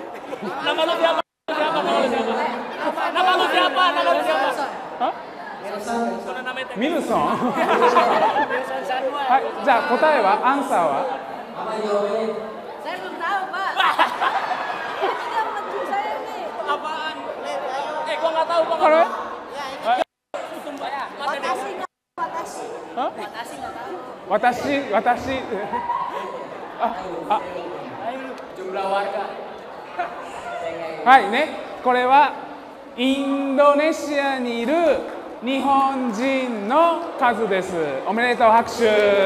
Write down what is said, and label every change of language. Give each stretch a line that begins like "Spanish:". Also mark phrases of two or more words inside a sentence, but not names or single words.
Japanese: ミルソン。はい、じゃあ答えは、アンサーは？
Indonesian: Saya belum tahu, Pak. Tidak menunjuk saya nih. Apaan? Gua nggak tahu, Pak. Kalau Watashi. Jumlah warga.
Japanese: はいね、これはインドネシアにいる日本人の数です。おめでとう、拍手。